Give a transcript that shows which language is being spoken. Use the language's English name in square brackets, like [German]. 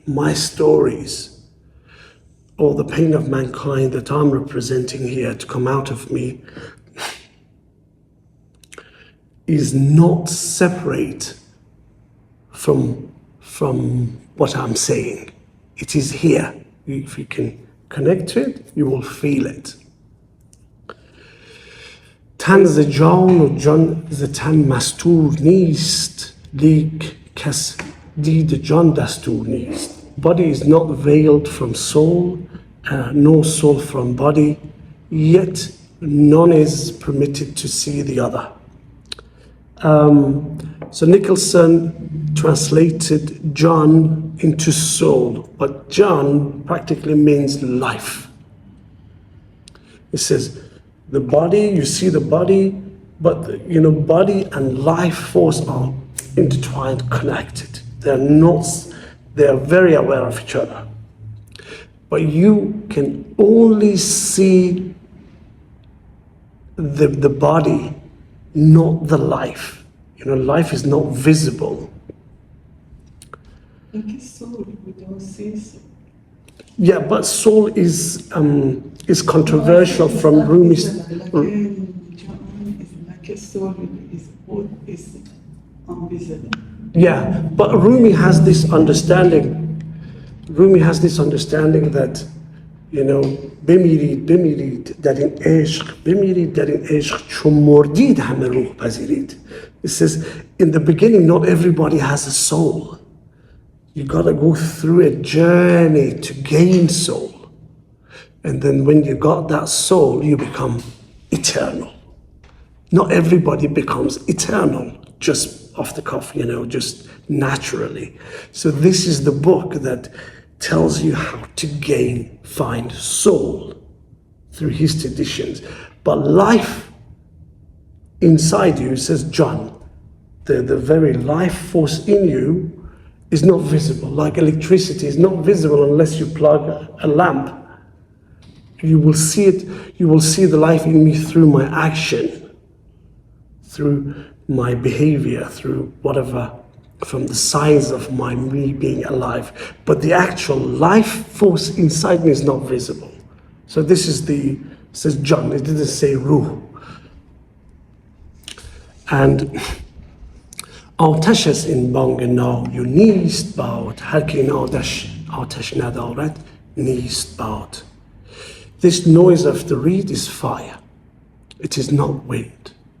[English] my stories, or the pain of mankind that I'm representing here to come out of me is not separate from what I'm saying. It is here. If you can connect to it, you will feel it. [Persian] تن ز جان و جان ز تن مستور نیست، لیک کس دید جان دستور نیست. [English] Body is not veiled from soul, nor soul from body, yet none is permitted to see the other. So Nicholson translated John into soul, but John practically means life. It says the body, you see the body, but body and life force are intertwined, connected. They are very aware of each other. But you can only see the body, not the life. Life is not visible. Like a soul, we don't see soul. Yeah, but soul is controversial from Rumi's. Like John is like a soul, is invisible. Yeah, but Rumi has this understanding. Rumi has this understanding that, [Persian] بمیرید در این عشق، بمیرید در این عشق چون مردید همه روح پذیرید. [English] It says, in the beginning, not everybody has a soul. You gotta go through a journey to gain soul. And then when you got that soul, you become eternal. Not everybody becomes eternal just off the cuff, just naturally. So this is the book that tells you how to find soul through his traditions. But life inside you, says John, the very life force in you is not visible. Like electricity is not visible unless you plug a lamp. You will see it, you will see the life in me through my action, through my behavior, through whatever, from the signs of me being alive. But the actual life force inside me is not visible. So this is says John, it didn't say ruh. [Persian] And آتش از این بانگ نای نیست باد، هر که این آتش ندارد نیست باد. [English] This noise of the reed is fire. It is not wind.